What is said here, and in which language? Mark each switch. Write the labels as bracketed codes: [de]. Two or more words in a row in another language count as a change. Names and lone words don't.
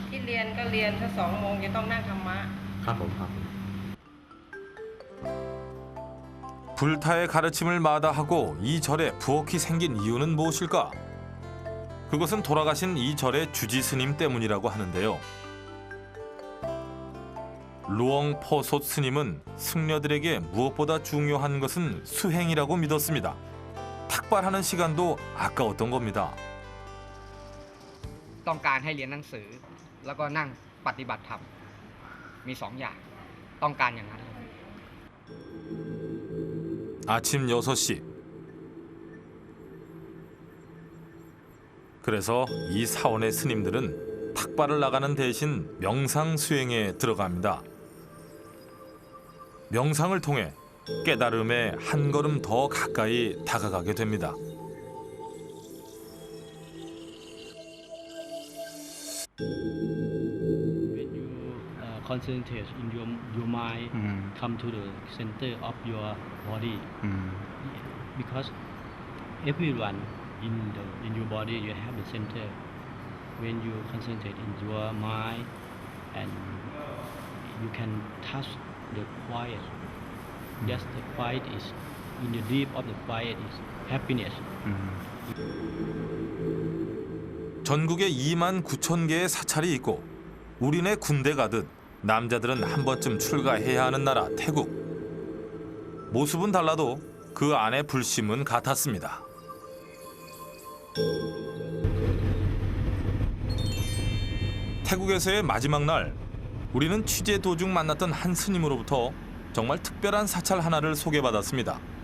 [th] รียนก็เรียนถ้า2 โมงจะต้องนั่งธรรมะ ครับผมครับ [ko] 불타의 가르침을 마다하고 이 절에 부엌이 생긴 이유는 무엇일까? 그것은 돌아가신 이 절의 주지 스님 때문이라고 하는데요. 루엉 포솥 스님은 승려들에게 무엇보다 중요한 것은 수행이라고 믿었습니다. 탁발하는 시간도 아까웠던 겁니다. [th] ต้องการให้เรียนหนังสือแล้วก็นั่งปฏิบัติธรรมมี2 อย่างต้องการอย่างนั้น [ko] 아침 6시. 그래서 이 사원의 스님들은 탁발을 나가는 대신 명상 수행에 들어갑니다. 명상을 통해 깨달음에 한 걸음 더 가까이 다가가게 됩니다. [en] When you concentrate in your mind, come to the center of your body. Because everyone in your body you have the center. When you concentrate in your mind, and you can touch the quiet. Just the quiet is in the deep of the quiet is happiness. [ko] 전국에 2만 9천 개의 사찰이 있고 우리네 군대 가듯 남자들은 한 번쯤 출가해야 하는 나라 태국. 모습은 달라도 그 안의 불심은 같았습니다. 태국에서의 마지막 날, 우리는 취재 도중 만났던 한 스님으로부터 정말 특별한 사찰 하나를 소개받았습니다.